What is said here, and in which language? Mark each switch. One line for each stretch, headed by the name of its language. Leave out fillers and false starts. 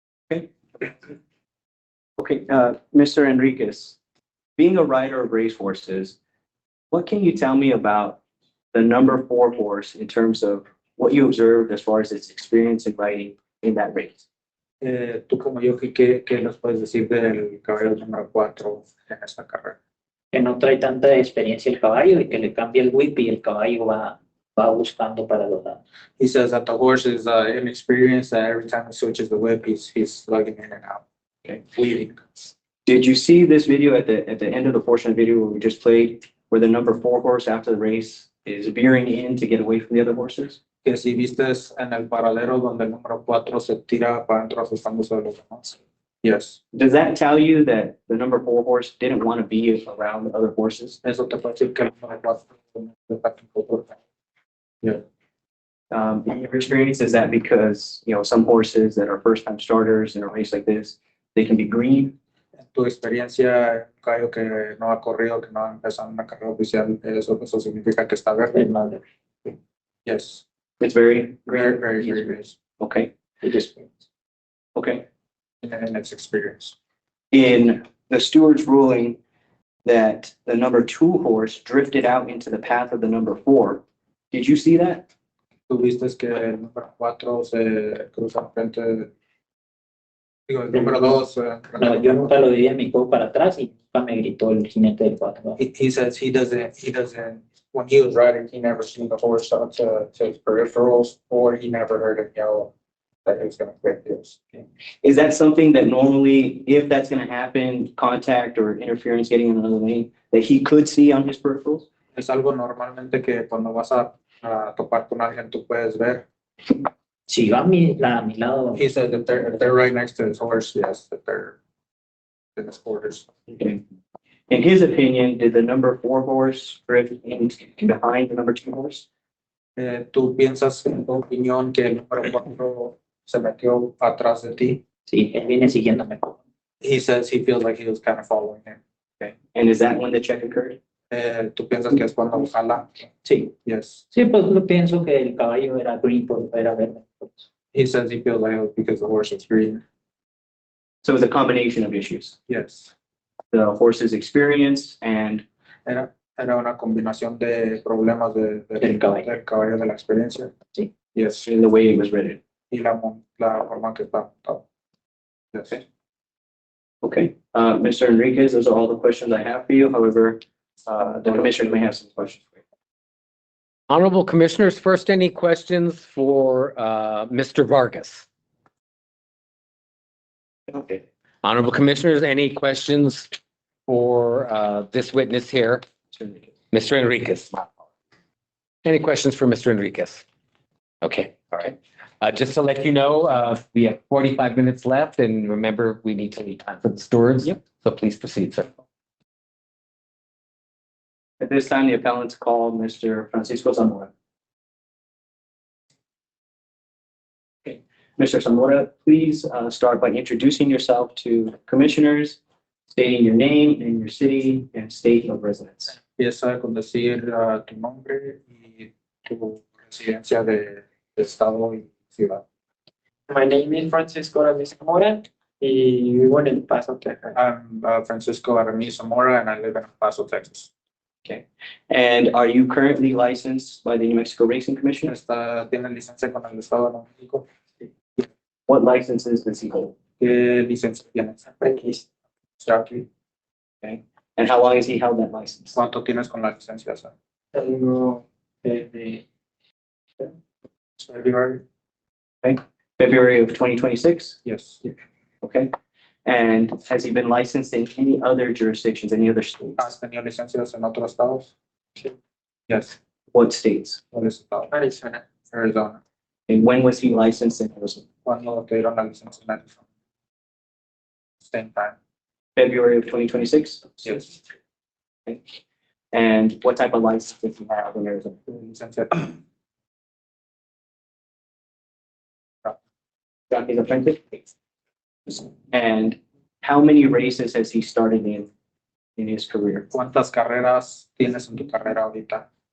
English: Okay. Okay, Mr. Enriquez, being a rider of racehorses, what can you tell me about the number 4 horse in terms of what you observed as far as its experience in riding in that race?
Spanish: Tú como yo, ¿qué nos puedes decir del caballo número 4 en esta carrera? Que no trae tanta experiencia el caballo y que le cambia el whip y el caballo va buscando para los lados.
English: He says that the horse is inexperienced, that every time he switches the whip, he's slugging in and out. Okay, weaving. Did you see this video at the end of the portion of the video where we just played, where the number 4 horse after the race is veering in to get away from the other horses?
Spanish: Que si viste en el paradero donde el número 4 se tira para adentro asustándose de los demás.
English: Yes. Does that tell you that the number 4 horse didn't want to be around the other horses?
Spanish: Eso te puede decir que el número 4
English: Yeah. In your experience, is that because, some horses that are first time starters in a race like this, they can be green?
Spanish: En tu experiencia, un caballo que no ha corrido, que no ha empezado una carrera oficial, eso significa que está verde. Es más de
English: Yes. It's very, Very, very, very good. okay, okay. In its experience. In the steward's ruling that the number 2 horse drifted out into the path of the number 4, did you see that?
Spanish: Tú viste que el número 4 se cruza frente. Digo, el número 2. No, yo nunca lo vi en mi juego para atrás y nunca me gritó el jinete del 4.
English: He says he doesn't, when he was riding, he never seen the horse up to his peripherals, or he never heard him yell that he was going to quit this. Is that something that normally, if that's going to happen, contact or interference getting in another lane, that he could see on his peripherals?
Spanish: Es algo normalmente que cuando vas a topar con alguien tú puedes ver. Si yo a mi lado,
English: He said that if they're right next to his horse, yes, that they're in his quarters. Okay. In his opinion, did the number 4 horse drift in behind the number 2 horse?
Spanish: ¿Tú piensas en tu opinión que el número 4 se metió atrás de ti? sí, él viene siguiéndome.
English: He says he feels like he was kind of following him. Okay. And is that when the check occurred?
Spanish: ¿Tú piensas que es cuando jala? Sí,
English: Yes.
Spanish: sí, pues yo pienso que el caballo era green, era verde.
English: He says he feels like it was because the horse is green. So it was a combination of issues. Yes. The horse's experience and
Spanish: Era una combinación de problemas Del caballo. del caballo de la experiencia. Sí.
English: Yes. in the way it was ridden.
Spanish: Y la forma que está montado.
English: Yes. Okay. Mr. Enriquez, those are all the questions I have for you. However, the commissioners may have some questions for you. Honorable Commissioners, first, any questions for Mr. Vargas? Okay. Honorable Commissioners, any questions for this witness here, Mr. Enriquez? Any questions for Mr. Enriquez? Okay, all right. Just to let you know, we have 45 minutes left, and remember, we need to leave time for the stewards. Yep. So please proceed, sir. At this time, the appellants call Mr. Francisco Zamora. Okay. Mr. Zamora, please start by introducing yourself to commissioners, stating your name and your city and state of residence.
Spanish: Empieza con decir tu nombre y tu residencia de estado y ciudad.
English: My name is Francisco Ramírez Zamora
Spanish: y vivo en El Paso, Texas.
English: I'm Francisco Aramis Zamora and I live in El Paso, Texas. Okay. And are you currently licensed by the New Mexico Racing Commission?
Spanish: ¿Tiene licencia con el Estado de México?
English: What licenses does he hold?
Spanish: ¿Qué licencia tienes? Aquí.
English: Jockey. And how long has he held that license?
Spanish: ¿Cuánto tienes con la licencia? Tengo desde
English: February? February of 2026? Yes. Okay. And has he been licensed in any other jurisdictions, any other states?
Spanish: ¿Has tenido licencias en otros estados? Sí.
English: Yes. What states?
Spanish: ¿Cuáles estados? Arizona.
English: Arizona. And when was he licensed in Arizona?
Spanish: ¿Cuándo te dieron la licencia en Arizona?
English: Same time. February of 2026? Yes. And what type of license did he have in Arizona?
Spanish: Licencia.
English: Jockey's apprentice? And How many races has he started in his career?
Spanish: ¿Cuántas carreras tienes en tu carrera ahorita?